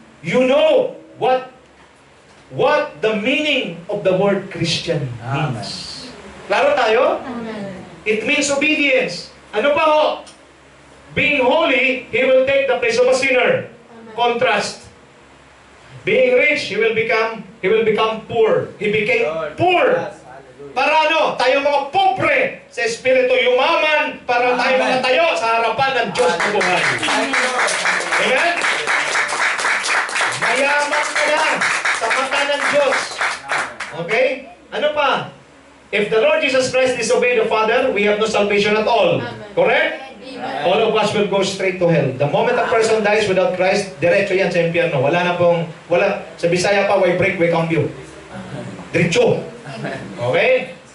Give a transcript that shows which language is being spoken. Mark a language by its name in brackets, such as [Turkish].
[English] You know what the meaning of the word Christian means. [Filipino] Klaro tayo? Amen. [English] It means obedience. [Filipino] Ano ba ho? [English] Being holy, he will take the place of a sinner. Contrast. Being rich, he will become poor. He became poor. [Filipino] Para ano? Tayo mga pobre sa espiritu, yumaman para tayo mga tayo sa harapan ng Diyos na buhay. Amen? Mayaman ka na sa mata ng Diyos. Okay? Ano pa? [English] If the Lord Jesus Christ disobeyed the Father, we have no salvation at all. Correct? Amen. All of us will go straight to hell. The moment a person dies without Christ, [Filipino] diretso yan sa impyerno. Wala na pong, sa Bisaya pa, [Cebuano] way break, way cambio. [Filipino] Diretso. Okay?